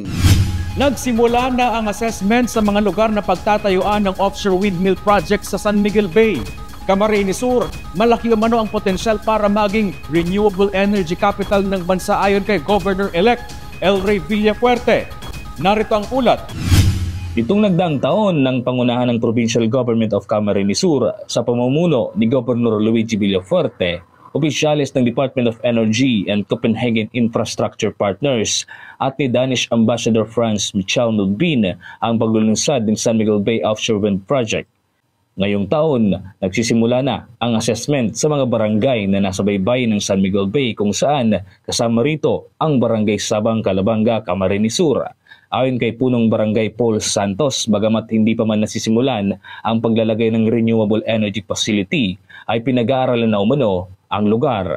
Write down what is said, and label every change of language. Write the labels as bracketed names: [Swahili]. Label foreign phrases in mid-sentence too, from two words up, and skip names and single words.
[Filipino] Nagsimula na ang assessment sa mga lugar na pagtatayuan ng [English] offshore windmill project [Filipino] sa San Miguel Bay. Camarines Sur, malaki umano ang potensyal para maging [English] renewable energy capital [Filipino] ng bansa ayon kay Governor-elect El Rey Villafuerte. Narito ang ulat. Itong nagdaang taon ng pangunahan ng Provincial Government of Camarines Sur sa pamumuno ni Governor Luigi Villafuerte, opisyalis ng Department of Energy and Copenhagen Infrastructure Partners at ni Danish Ambassador France Michel Nulbin ang paglulunsad ng San Miguel Bay Offshore Wind Project. Ngayong taon, nagsisimula na ang assessment sa mga barangay na nasa baybayin ng San Miguel Bay kung saan kasama rito ang Barangay Sabang Calabanga, Camarines Sur. Ayon kay punong Barangay Paul Santos, bagamat hindi pa man nasisimulan ang paglalagay ng [English] renewable energy facility, [Filipino] ay pinag-aaralan na umano ang lugar.